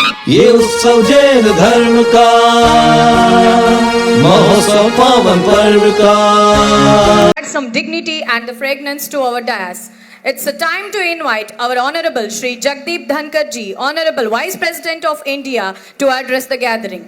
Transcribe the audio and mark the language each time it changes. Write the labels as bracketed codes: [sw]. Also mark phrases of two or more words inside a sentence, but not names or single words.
[hi] ये उत्सव जैन धर्म का महोत्सव पावन पर्व का [en] Add some dignity and the fragrance to our dais. It's a time to invite our Honorable Shri Jagdeep Dhankar ji, Honorable Vice President of India, to address the gathering.